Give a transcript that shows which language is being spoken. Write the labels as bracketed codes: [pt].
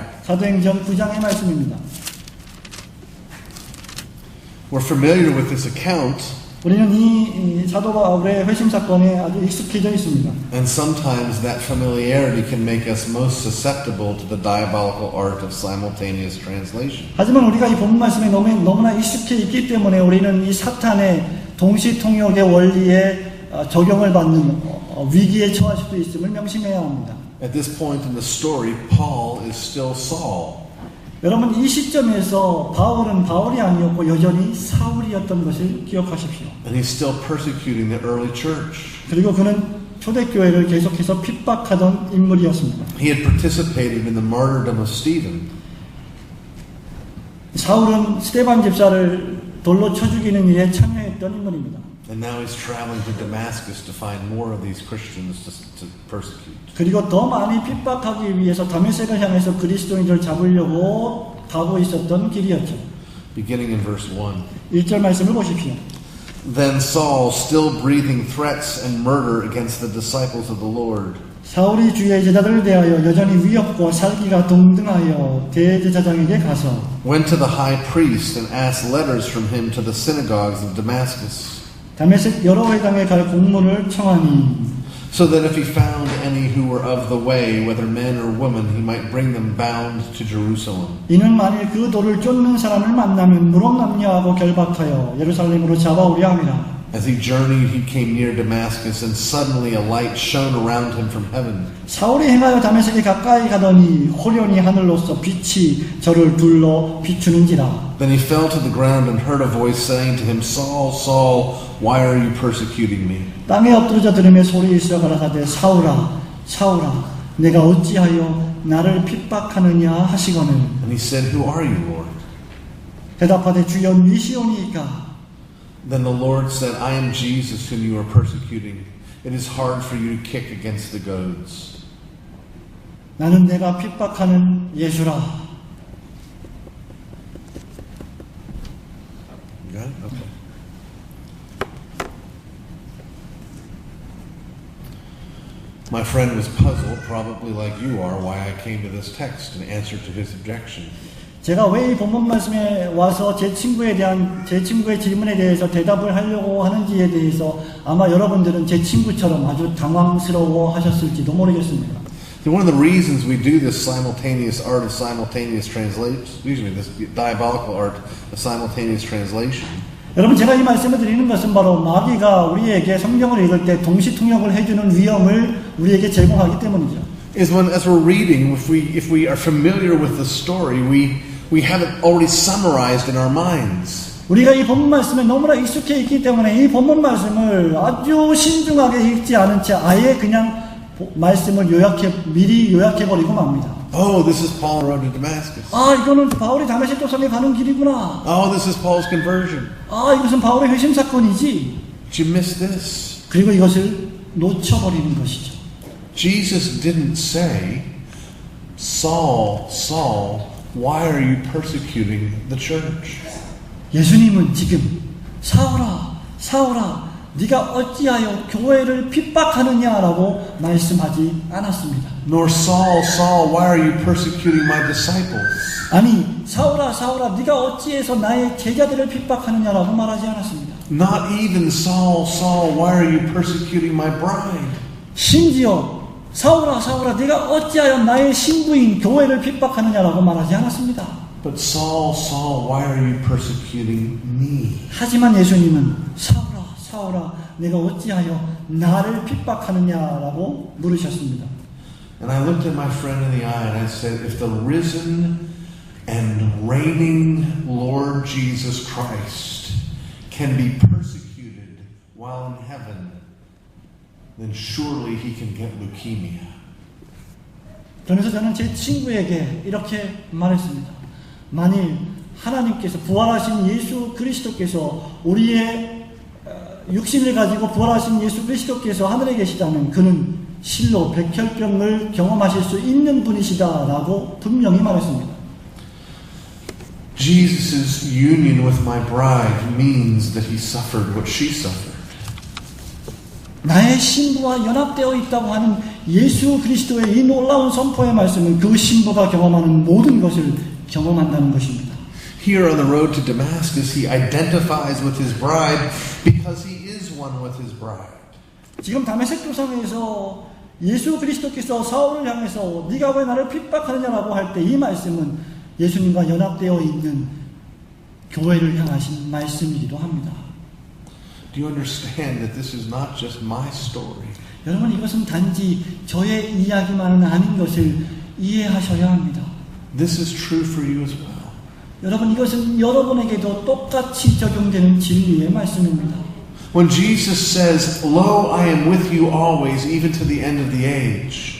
[ko] 사도행전 9장의 말씀입니다. [en] We're familiar with this account, [ko] 우리는 이 사도 바울의 회심 사건에 아주 익숙해져 있습니다. [en] and sometimes that familiarity can make us most susceptible to the diabolical art of simultaneous translation. [ko] 하지만 우리가 이 본문 말씀에 너무나 익숙해 있기 때문에 우리는 이 사탄의 동시 통역의 원리에 적용을 받는 위기에 처할 수도 있음을 명심해야 합니다. [en] At this point in the story, Paul is still Saul. [ko] 여러분 이 시점에서 바울은 바울이 아니었고 여전히 사울이었던 것을 기억하십시오. [en] And he's still persecuting the early church. [ko] 그리고 그는 초대교회를 계속해서 핍박하던 인물이었습니다. [en] He had participated in the martyrdom of Stephen. [ko] 사울은 스데반 집사를 돌로 쳐 죽이는 일에 참여했던 인물입니다. [en] And now he's traveling to Damascus to find more of these Christians to persecute. [ko] 그리고 더 많이 핍박하기 위해서 다메섹을 향해서 그리스도인들을 잡으려고 가고 있었던 길이었죠. [en] Beginning in verse 1. [ko] 1절 말씀을 보십시오. [en] Then Saul, still breathing threats and murder against the disciples of the Lord, [ko] 사울이 주의 제자들을 대하여 여전히 위협과 살기가 동등하여 대제사장에게 가서 [en] went to the high priest and asked letters from him to the synagogues of Damascus, [ko] 다메섹 여러 회당에 갈 공문을 청하니 [en] so that if he found any who were of the way, whether men or women, he might bring them bound to Jerusalem. [ko] 이는 만일 그 도를 쫓는 사람을 만나면 무럭남녀하고 결박하여 예루살렘으로 잡아오려 함이라. [en] As he journeyed, he came near Damascus, and suddenly a light shone around him from heaven. [ko] 사울이 행하여 다메섹에 가까이 가더니 호련히 하늘로서 빛이 저를 둘러 비추는지라. [en] Then he fell to the ground and heard a voice saying to him, Saul, Saul, why are you persecuting me? [ko] 땅에 엎드러져 들으며 소리 있어 가라사대 사울아 사울아 내가 어찌하여 나를 핍박하느냐 하시거늘. [en] And he said, Who are you, Lord? [ko] 대답하되 주여 미시오니이까. [en] Then the Lord said, I am Jesus whom you are persecuting. It is hard for you to kick against the goads. [ko] 나는 내가 핍박하는 예수라. [en] got it? Okay. My friend was puzzled, probably like you are, why I came to this text in answer to his objection. [ko] 제가 왜 이 본문 말씀에 와서 제 친구의 질문에 대해서 대답을 하려고 하는지에 대해서 아마 여러분들은 제 친구처럼 아주 당황스러워 하셨을지도 모르겠습니다. [en] One of the reasons we do this simultaneous art of simultaneous translation, this diabolical art of simultaneous translation, [ko] 여러분 제가 이 말씀을 드리는 것은 바로 마귀가 우리에게 성경을 읽을 때 동시 통역을 해주는 위험을 우리에게 제공하기 때문이죠. [en] is when, as we're reading, if we are familiar with the story, we have it already summarized in our minds. [ko] 우리가 이 본문 말씀에 너무나 익숙해 있기 때문에 이 본문 말씀을 아주 신중하게 읽지 않은 채 아예 그냥 말씀을 미리 요약해버리고 맙니다. [en] Oh, this is Paul road to Damascus. [ko] 아, 이거는 바울이 다메섹 도성에 가는 길이구나. [en] Oh, this is Paul's conversion. [ko] 아, 이것은 바울의 회심 사건이지. [en] Did you miss this? [ko] 그리고 이것을 놓쳐버리는 것이죠. [en] Jesus didn't say, Saul, Saul, why are you persecuting the church? [ko] 예수님은 지금 사울아, 사울아, 네가 어찌하여 교회를 핍박하느냐라고 말씀하지 않았습니다. [en] Nor Saul, Saul, why are you persecuting my disciples? [ko] 아니, 사울아, 사울아, 네가 어찌해서 나의 제자들을 핍박하느냐라고 말하지 않았습니다. [en] Not even Saul, Saul, why are you persecuting my bride? [ko] 심지어 사울아, 사울아, 네가 어찌하여 나의 신부인 교회를 핍박하느냐라고 말하지 않았습니다. [en] But Saul, Saul, why are you persecuting me? [ko] 하지만 예수님은 사울아, 사울아, 내가 어찌하여 나를 핍박하느냐라고 물으셨습니다. [en] And I looked at my friend in the eye and I said, if the risen and reigning Lord Jesus Christ can be persecuted while in heaven, then surely he can get leukemia. [ko] 그래서 저는 제 친구에게 이렇게 말했습니다. 만일 하나님께서 부활하신 예수 그리스도께서 우리의 육신을 가지고 부활하신 예수 그리스도께서 하늘에 계시다면 그는 실로 백혈병을 경험하실 수 있는 분이시다라고 분명히 말했습니다. [en] Jesus' union with my bride means that he suffered what she suffered. [ko] 나의 신부와 연합되어 있다고 하는 예수 그리스도의 이 놀라운 선포의 말씀은 그 신부가 경험하는 모든 것을 경험한다는 것입니다. [en] Here on the road to Damascus, he identifies with his bride because he is one with his bride. [ko] 지금 다메섹 도상에서 예수 그리스도께서 사울을 향해서 네가 왜 나를 핍박하느냐라고 할 때 이 말씀은 예수님과 연합되어 있는 교회를 향하신 말씀이기도 합니다. [en] Do you understand that this is not just my story? [ko] 여러분 이것은 단지 저의 이야기만은 아닌 것을 이해하셔야 합니다. [en] This is true for you as well. [ko] 여러분 이것은 여러분에게도 똑같이 적용되는 진리의 말씀입니다. [en] When Jesus says, Lo, I am with you always, even to the end of the age.